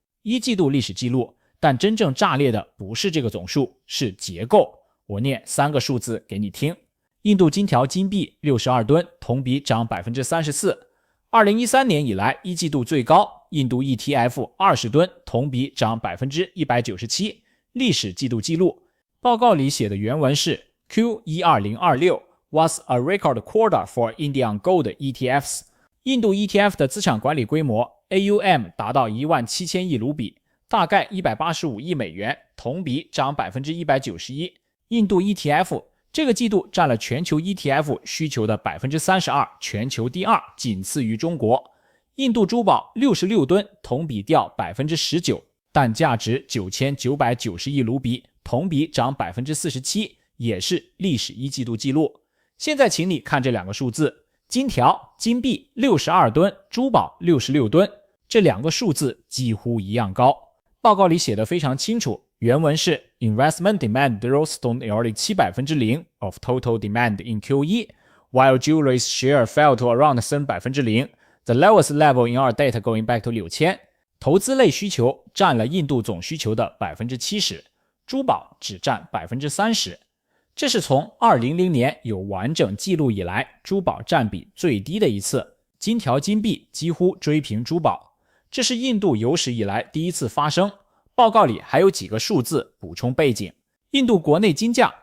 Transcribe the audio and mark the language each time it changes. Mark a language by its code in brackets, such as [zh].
[zh] 1季度历史记录，但真正炸裂的不是这个总数，是结构。我念3个数字给你听。印度金条金币62吨，同比涨 34%。 2013年以来1季度最高，印度 ETF 20吨，同比涨 197%， 历史季度记录。报告里写的原文是 [en] Q12026 was a record quarter for Indian gold ETFs。 [zh] 印度 ETF 的资产管理规模 AUM 达到17000亿卢比，大概185亿美元，同比涨 191%。印度 ETF 这个季度占了全球 ETF 需求的 32%， 全球第2，仅次于中国。印度珠宝66吨，同比掉 19%， 但价值9990亿卢比，同比涨 47%， 也是历史1季度记录。现在请你看这2个数字，金条金币62吨，珠宝66吨，这2个数字几乎一样高。报告里写得非常清楚，原文是 [en] Investment demand rose to nearly 0% of total demand in Q1, while jewelry's share fell to around 3%, the lowest level in our data going back to 6000。 [zh] 投资类需求占了印度总需求的 70%， 珠宝只占 30%。这是从2000年有完整记录以来珠宝占比最低的一次，金条金币几乎追平珠宝，这是印度有史以来第一次发生。报告里还有几个数字补充背景。印度国内金价